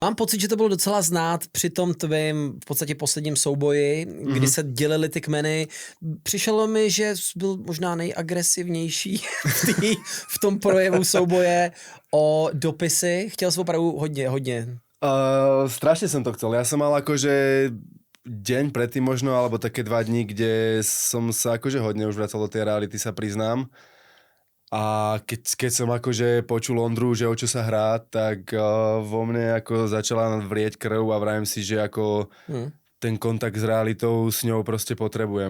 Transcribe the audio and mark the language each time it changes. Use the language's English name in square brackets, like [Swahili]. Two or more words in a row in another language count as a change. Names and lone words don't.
[Czech] Mám pocit, že to bylo docela znát při tom tvém v podstatě posledním souboji, kdy se dělily ty kmeny. Přišlo mi, že byl možná nejagresivnější v tom projevu souboje o dopisy. Chtěl jsem opravdu hodně. [Slovak] Strašne som to chcel. Ja som mal akože deň predtým možno, alebo také 2 dní, kde som sa akože hodne už vracal do tej reality, sa priznám. A keď som akože počul Ondru, že o čo sa hrá, tak vo mne ako začala vrieť krv a vravím si, že ako ten kontakt s realitou s ňou proste potrebujem.